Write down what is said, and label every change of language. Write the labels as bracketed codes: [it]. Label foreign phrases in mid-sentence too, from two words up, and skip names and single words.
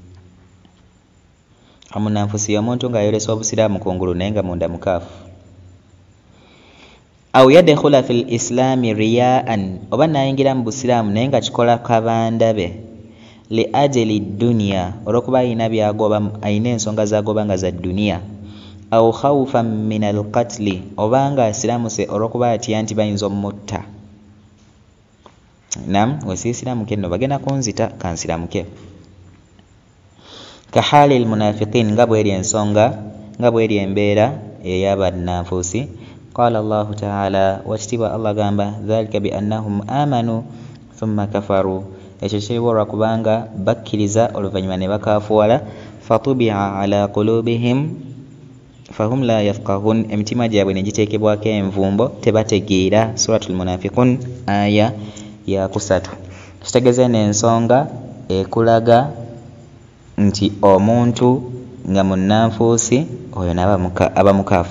[lg] Omunnanfuusi y'omuntu ng'ayolesa obusiraamu kungulu naye nga munda mukaafu. [ar] أو يدخل في الإسلام رياءً, [lg] oba n'ayingira mu busiraamu naye nga kikola kabandabe, [ar] لأجل الدنيا, [lg] olw'okuba ayina byagoba, ayina ensonga zagoba nga za duniya. [ar] أو خوفا من القتل, [lg] oba nga asiramuse olw'okuba atya nti bayinza omutta. Nam wesiisiramuke nno bagenda kunzita kansiramuke. [ar] كحال المنافقين, [lg] nga bw'eri ensonga, nga bw'eri embeera ey'abannanfuusi. [ar] قال الله تعالى, [lg] wakitibwa Allah gamba, [ar] ذلك بأنهم آمنوا ثم كفروا, [lg] ekyo kiriwo olwakubanga bakkiriza oluvannyuma ne bakaafuwala. [ar] فطبع على قلوبهم فهم لا يفقهون, [lg] emitima gyabwe ne giteekebwako envumbo tebategeera. Suratul Munafiqun aya ya 3. Kitegeeza n'ensonga ekulaga nti omuntu nga munnanfuusi oyo n'aba mukaafu.